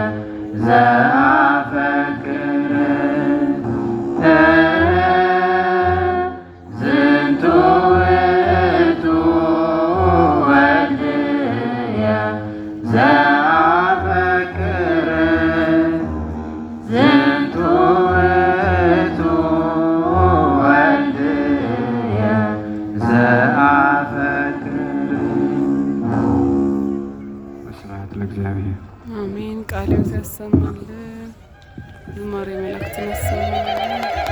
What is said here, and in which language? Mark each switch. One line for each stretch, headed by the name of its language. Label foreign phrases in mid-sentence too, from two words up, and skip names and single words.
Geez: ዘአፈቅር ዝንቱ ውእቱ ወልድየ ዘአፈቅር ዝንቱ ውእቱ ወልድየ ዘአፈቅር። ወስብሐት ለእግዚአብሔር።
Amharic: አሜን። ቃለ ሕይወት ያሰማልን። ዝማሬ መላእክትን ያሰማልን።